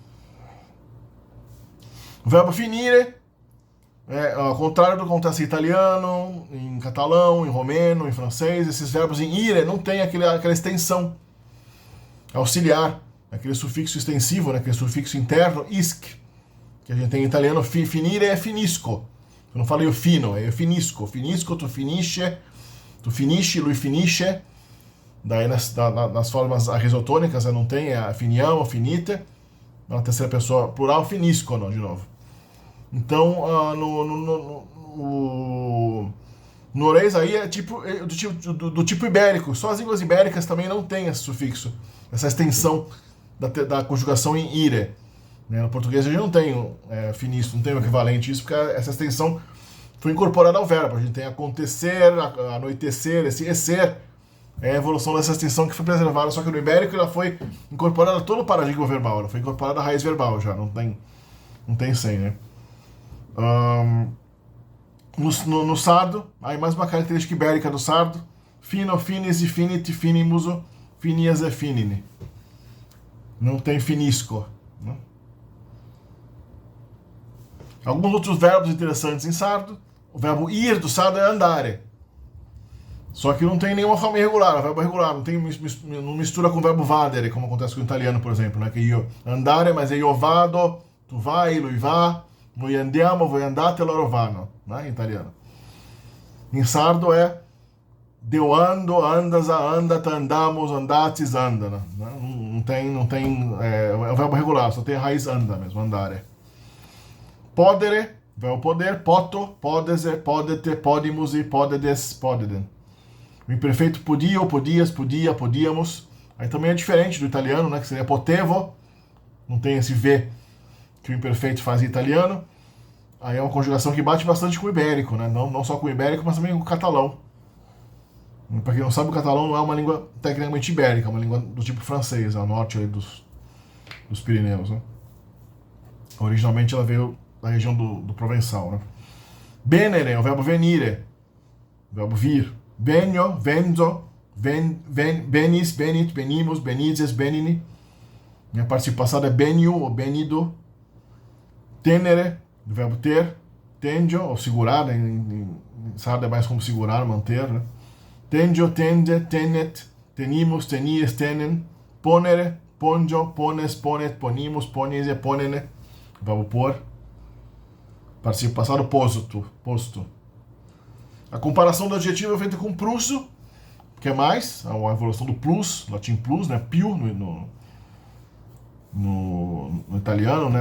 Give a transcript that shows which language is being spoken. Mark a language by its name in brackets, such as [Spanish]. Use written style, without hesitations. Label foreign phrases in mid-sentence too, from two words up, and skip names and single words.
[Portuguese] O verbo finire ao contrário do que acontece em italiano, em catalão, em romeno, em francês. Esses verbos em ire não tem aquela extensão auxiliar, aquele sufixo extensivo, né? Aquele sufixo interno, isc, que a gente tem em italiano. Finire é finisco. Eu não falei o fino, é finisco. [Italian] Finisco, tu finisce, lui finisce. [Portuguese] Daí nas formas arrisotônicas não tem a [Italian] finiamo, finite. [Portuguese] Na terceira pessoa plural, finisco, não, de novo. Então, no norueguês aí é do tipo ibérico. Só as línguas ibéricas também não tem esse sufixo, essa extensão da conjugação em ire. Né? No português a gente não tem finisco, não tem o equivalente a isso, porque essa extensão foi incorporada ao verbo. A gente tem acontecer, anoitecer, esse esser é a evolução dessa extensão que foi preservada, só que no ibérico ela foi incorporada todo o paradigma verbal, ela foi incorporada a raiz verbal já, não tem sem, né? No sardo, aí mais uma característica ibérica do sardo, [Sardinian] Fino, finis e finiti, finimuso, finias e finini. [Portuguese] Não tem finisco. Né? Alguns outros verbos interessantes em sardo. O verbo ir do sardo é andare. Só que não tem nenhuma forma irregular, é um verbo regular, não mistura com o verbo vadere, como acontece com o italiano, por exemplo, né? Que [Italian] io andare, [Portuguese] mas é [Italian] io vado, tu vai, lui va, noi andiamo, voi andate, loro vanno, né? [Portuguese] Em italiano. Em sardo é [Sardinian] deu ando, andas, andat, andamos, andatis, andana. [Portuguese] Né? Não tem, é um verbo regular, só tem a raiz anda mesmo, andare. [Sardinian] Podere, [Portuguese] verbo poder, [Sardinian] poto, podese, podete, podimus e podedes, podeden. [Portuguese] O imperfeito podia, ou podias, podia, podíamos. Aí também é diferente do italiano, né? Que seria potevo. Não tem esse V que o imperfeito faz em italiano. Aí é uma conjugação que bate bastante com o ibérico, né? Não só com o ibérico, mas também com o catalão. Para quem não sabe, o catalão não é uma língua tecnicamente ibérica, é uma língua do tipo francês, ao norte aí dos Pirineus, né? Originalmente ela veio da região do Provençal, né? Venere é o verbo venire, o verbo vir. [Sardinian] Venio, venzo, benis, benit, benimus, benizes, benini. [Portuguese] A participação passada é benio ou benido. Tenere, o verbo ter. Tengio, ou segurar, em sardo é mais como segurar, manter, né? [Sardinian] Tengio, tende, tenet, tenimus, tenies, tenen. Ponere, pongio, pones, ponet, ponimus, ponese, ponene. [Portuguese] O verbo pôr. Participo passado posto. A comparação do adjetivo é feita com prusso, que é mais, a evolução do plus, latim plus, né? Più no italiano, né?